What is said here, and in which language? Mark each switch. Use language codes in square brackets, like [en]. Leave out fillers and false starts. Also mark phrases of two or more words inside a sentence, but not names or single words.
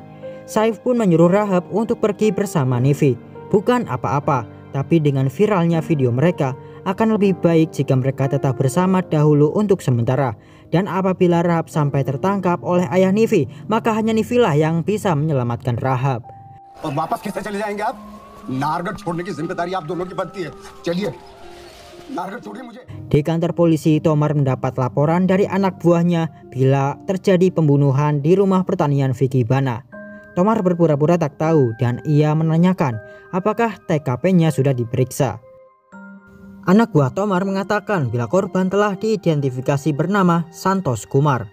[id] Saif pun menyuruh Rahab untuk pergi bersama Nivi. Bukan apa-apa, tapi dengan viralnya video mereka akan lebih baik jika mereka tetap bersama dahulu untuk sementara. Dan apabila Rahab sampai tertangkap oleh ayah Nivi, maka hanya Nivi lah yang bisa menyelamatkan Rahab. [hi] वापस किससे चले जाएंगे आप? नारगढ़ छोड़ने की जिम्मेदारी आप दोनों की बनती है. चलिए. नारगढ़ छोड़िए मुझे. [id] Di kantor polisi, Tomar mendapat laporan dari anak buahnya bila terjadi pembunuhan di rumah pertanian Vicky Bana. Tomar berpura-pura tak tahu dan ia menanyakan apakah TKP-nya sudah diperiksa. Anak buah Tomar mengatakan bila korban telah diidentifikasi bernama Santos Kumar.